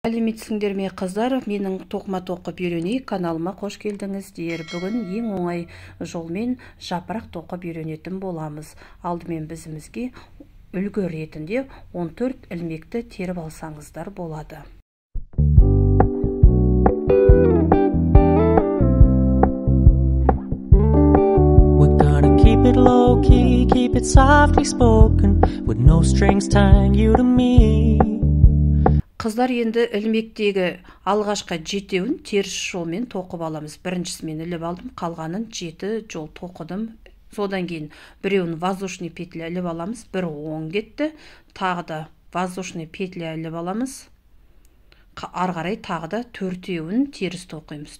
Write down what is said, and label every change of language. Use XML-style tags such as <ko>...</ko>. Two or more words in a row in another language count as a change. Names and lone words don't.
<kk>Сәлеметсіңдер ме қыздар, менің тоқыма тоқып үйренейік каналыма қош келдіңіздер. Бүгін ең оңай жолмен жапырақ тоқып үйренетін боламыз. Алдымен бізімізге үлгі ретінде 14 ілмекті теріп алсаңыздар болады.</kk> <en>We're gonna keep it low key, keep it softly spoken, with no strings tying you to me.</en> <kk>Қыздар, енді ілмектегі алғашқы жетеуін теріс жолмен тоқып аламыз. Біріншісімен іліп алдым, қалғанын 7 жол тоқыдым. Содан кейін біреуін</kk> <ru>воздушный петля</ru> <kk>іліп аламыз, бір оң кетті. Тағы да</kk> <ru>воздушный петля</ru> <kk>іліп аламыз. Ары қарай тағы да төртеуін теріс тоқимыз.</kk>